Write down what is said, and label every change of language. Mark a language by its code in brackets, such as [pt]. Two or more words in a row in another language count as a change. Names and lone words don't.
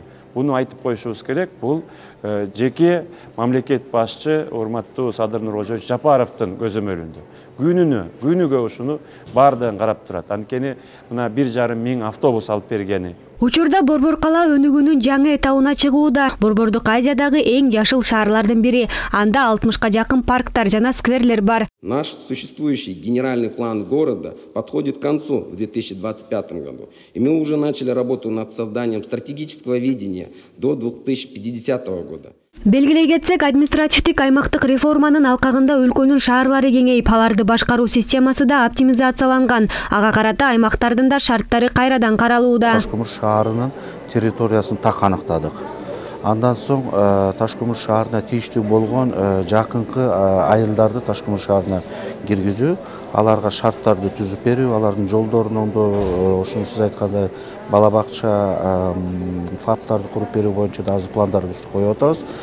[ky] Буну айтып коюшубуз керек. Бул жеке мамлекет башчы урматтуу Садыр Нуркожоевич Жапаровдун көзөмөлүндө. Күнүгө ушуну бардыгын карап турат. Анткени мына 1,5 миң автобус алып бергени. Учурда Борбор кала өнүгүүнүн жаңы этабына чыгууда. Борбордук Азиядагы эң жашыл шаарлардын бири. Анда 60га жакын парктар жана скверлер бар. [ru] Наш существующий генеральный план города подходит к концу в 2025 году. И мы уже начали работу над созданием стратегического видения до 2050 года. [ky] Белгилей кетсек, административдик аймактык реформанын алкагында өлкөнүн шаарлары кеңейип, аларды башкаруу системасы да оптимизацияланган. Ага карата аймактардын да шарттары кайрадан каралууда. Ташкөмүр шаарынын территориясын так аныктадык. Андан соң Ташкөмүр шаарына тийиштүү болгон жакынкы айылдарды Ташкөмүр шаарына киргизүү, аларга шарттарды түзүп берүү, алардын жолдорун оңдоо, ошону сиз айткандай бала бакча, фаптарды куруп берүү боюнча да азыр пландарды коюп атабыз.